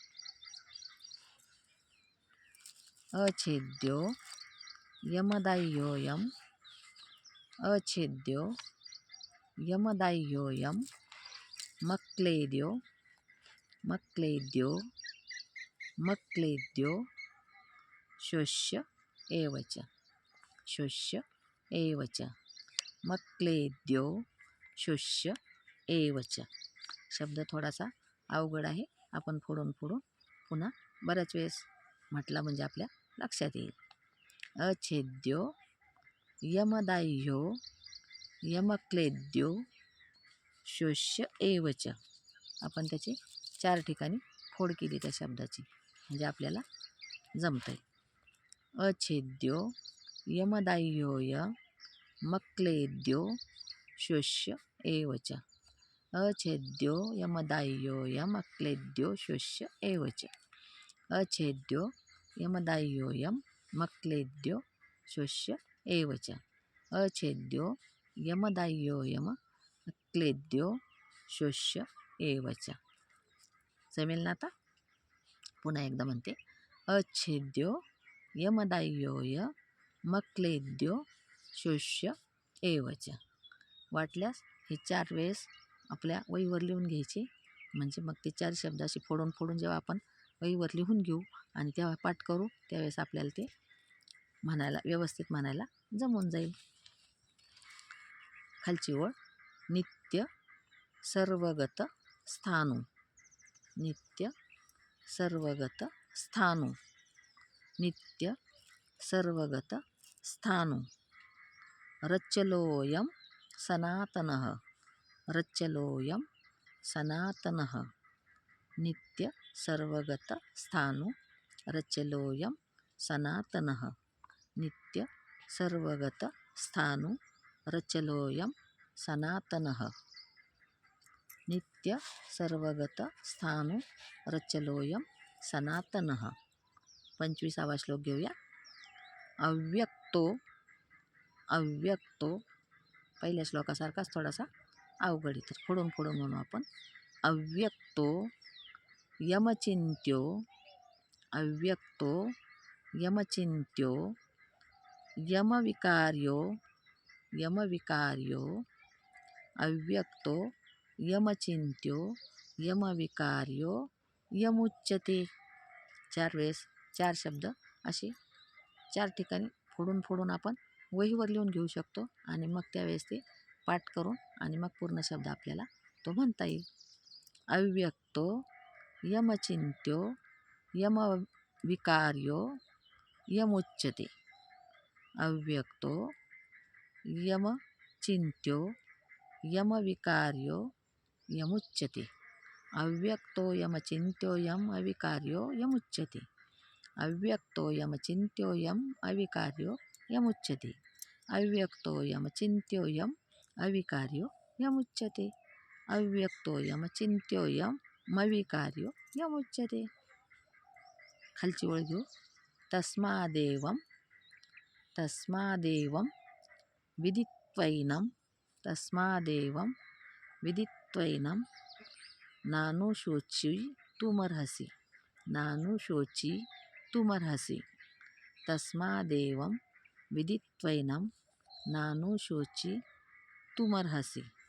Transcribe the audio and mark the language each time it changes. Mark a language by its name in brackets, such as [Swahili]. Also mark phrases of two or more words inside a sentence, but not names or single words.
[Sanskrit] अच्छेद्यो यमदाह्योऽयम् अच्छेद्यो यमदाह्योऽयम् मक्लेद्यो शोष्य एवच मक्लेद्यो शोष्य एवच. [Marathi] शब्द थोडासा अवघड आहे. आपण फोडून पुन्हा बऱ्याच वेळेस म्हटला म्हणजे आपल्या लक्षात येईल. [Sanskrit] अच्छेद्यो यमदाह्यो यमक्लेद्यो शोष्य एवच. [Marathi] आपण त्याची 4 ठिकाणी फोड केली त्या शब्दाची, म्हणजे आपल्याला जमतंय. [Sanskrit] अच्छेद्यो यमदाह्योय मक्लेद्यो शोष्य एवच. अच्छेद्यो यमदाह्योय मक्लेद्यो शोष्य एवच. अच्छेद्यो यमदाह्योयम मक्लेद्यो शोष्य एवच. अच्छेद्यो यमदाह्योयम मक्लेद्यो शोष्य एवच. [Marathi] जमेल ना? आता पुन्हा एकदा म्हणते. [Sanskrit] अच्छेद्यो यमदाह्योय मक्लेद्यो शोष्य एवच. [Marathi] वाटल्यास हे 4 वेळेस आपल्या वहीवर लिहून घ्यायचे, म्हणजे मग ते 4 शब्द असे फोडून जेव्हा आपण वहीवर लिहून घेऊ आणि तेव्हा पाठ करू, त्यावेळेस आपल्याला ते व्यवस्थित म्हणायला जमून जाईल. खालची ओळ. [Sanskrit] नित्य सर्वगत स्थाणु. नित्य सर्वगत स्थाणु. नित्य सर्वगत स्थाणु. रच्चलोऽयं सनातनः. रच्चलोऽयं सनातनः. नित्य सर्वगत स्थाणु. रच्चलोऽयं सनातनः. नित्य सर्वगत स्थाणु. रच्चलोऽयं सनातनः. नित्य सर्वगत स्थाणु. रच्चलोऽयं सनातनः. [Marathi] 25वा श्लोक घेऊया. अव्यक्तो पहिल्या श्लोकासारखाच थोडासा अवघड आहे, तर फोडून म्हणू आपण. [Sanskrit] अव्यक्तो यमचिन्त्यो यमविकार्यो अव्यक्तो यमचिन्त्यो यमविकार्यो यमुच्यते. [Marathi] 4 वेळेस 4 शब्द असे 4 ठिकाणी फोडून आपण वहीवर लिहून घेऊ शकतो आणि मग त्यावेळेस ते पाठ करून आणि मग पूर्ण शब्द आपल्याला तो म्हणता येईल. [Sanskrit] अव्यक्तो यमचिन्त्यो यमविकार्यो यमुच्यते. अव्यक्तो यमचिन्त्यो यमविकार्यो यमुच्यते. अव्यक्तोऽयमचिन्त्योऽयम् अविकार्यो यमुच्यते. अव्यक्तोऽयमचिन्त्योऽयम् अविकार्यो यमुच्यते. अव्यक्तोऽयमचिन्त्योऽयम् अविकार्यो यमुच्यते. अव्यक्तोऽयमचिन्त्योऽयमविकार्यो यमुच्यते. [Marathi] खालची ओळ घेऊ. [Sanskrit] तस्मादेवं विदित्वैनं नानुशोचितुमर्हसि. तस्मादेवं विदित्वैनं नानुशोचितुमर्हसि.